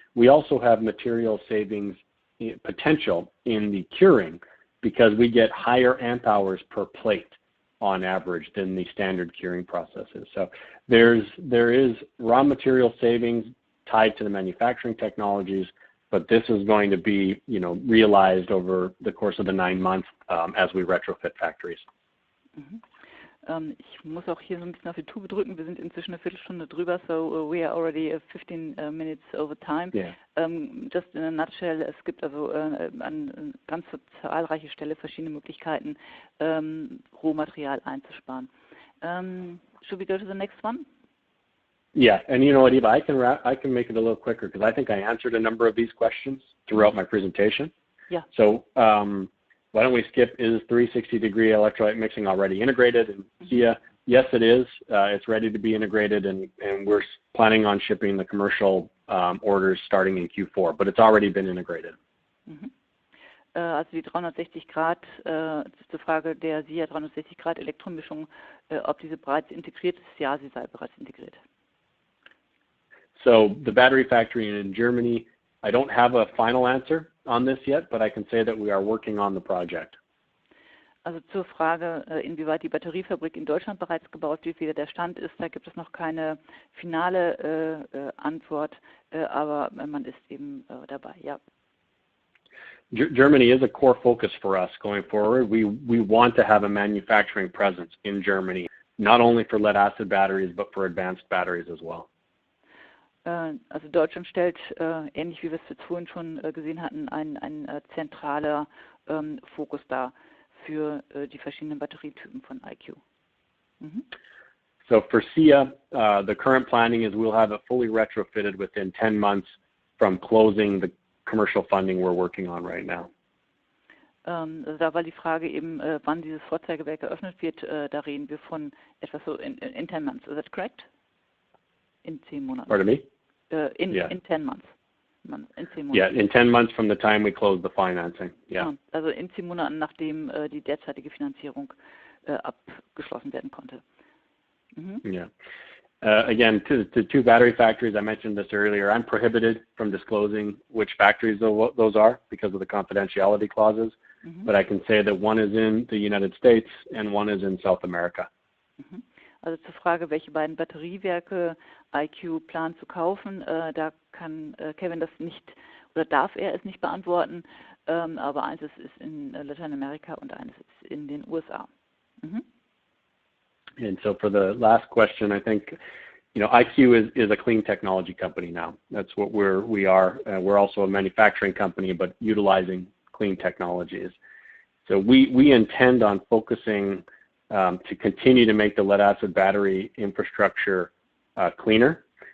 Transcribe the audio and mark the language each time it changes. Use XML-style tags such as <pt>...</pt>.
<en>We also have material savings potential in the curing because we get higher amp hours per plate on average than the standard curing processes. So there is raw material savings tied to the manufacturing technologies, but this is going to be realized over the course of the 9 months as we retrofit factories. Mhm.</en> <de>Ich muss auch hier so ein bisschen auf die Tube drücken. Wir sind inzwischen eine Viertelstunde drüber,</de> <en>so we are already 15 minutes over time. Yeah. Just in a nutshell,</en> <de>es gibt also an ganz zahlreiche Stelle verschiedene Möglichkeiten, Rohmaterial einzusparen.</de> <en>Should we go to the next one? Yeah, and you know what, Eva, I can make it a little quicker because I think I answered a number of these questions throughout my presentation. Yeah. So why don't we skip, is 360-degree electrolyte mixing already integrated? And SIA, yes, it is. It's ready to be integrated, and we're planning on shipping the commercial orders starting in Q4, but it's already been integrated. Mhm.</en> <de>Also die 360 Grad, das ist die Frage der SIA 360 Grad Elektromischung, ob diese bereits integriert ist. Ja, sie sei bereits integriert.</de> <en>So the battery factory in Germany, I don't have a final answer on this yet, but I can say that we are working on the project.</en> <de>Also zur Frage, inwieweit die Batteriefabrik in Deutschland bereits gebaut wird, wie der Stand ist, da gibt es noch keine finale Antwort, aber man ist eben dabei, ja.</de> <en>Germany is a core focus for us going forward. We want to have a manufacturing presence in Germany, not only for lead acid batteries, but for advanced batteries as well.</en> <de>Also Deutschland stellt, ähnlich wie wir es vorhin schon gesehen hatten, ein zentraler Fokus dar für die verschiedenen Batterietypen von IQ. Mhm.</de> <en>So for SIA, the current planning is we'll have it fully retrofitted within 10 months from closing the commercial funding we're working on right now.</en> <de>Also da war die Frage eben, wann dieses Vorzeigewerk eröffnet wird, da reden wir von etwas so</de> <en>in 10 months. Is that correct?</en> <de>In 10 Monaten.</de> <en>Pardon me? In 10 months.</en> <de>In 10 Monaten.</de> <en>Yeah, in 10 months from the time we close the financing. Yeah.</en> <de>Also in 10 Monaten, nachdem die derzeitige Finanzierung abgeschlossen werden konnte. Mhm.</de> <en>Yeah. Again, to two battery factories, I mentioned this earlier, I'm prohibited from disclosing which factories those are because of the confidentiality clauses, but I can say that one is in the United States and one is in South America. Mhm.</en> <de>Also zur Frage, welche beiden Batteriewerke IQ plant zu kaufen, da kann Kevin das nicht oder darf er es nicht beantworten, aber eines ist in Lateinamerika und eines ist in den USA. Mhm.</de> <en>And so for the last question, I think, IQ is a clean technology company now. That's what we are. We're also a manufacturing company, but utilizing clean technologies. So we intend on focusing to continue to make the lead acid battery infrastructure cleaner.</en>